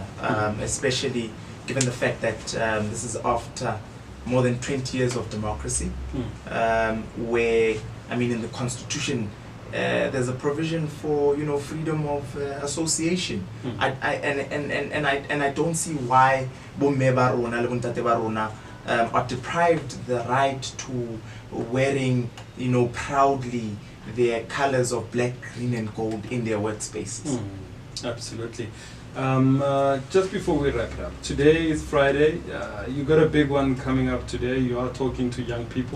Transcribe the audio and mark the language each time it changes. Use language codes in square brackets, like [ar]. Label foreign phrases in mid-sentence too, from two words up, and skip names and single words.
[en] Especially given the fact that this is after more than 20 years of democracy, where, I mean, in the constitution, there's a provision for freedom of association. I don't see why [st] bomme ba rona le bontate ba rona [en] are deprived the right to wearing proudly their colors of black, green and gold in their workspaces. Absolutely. Just before we wrap it up, today is Friday. You got a big one coming up today. You are talking to young people.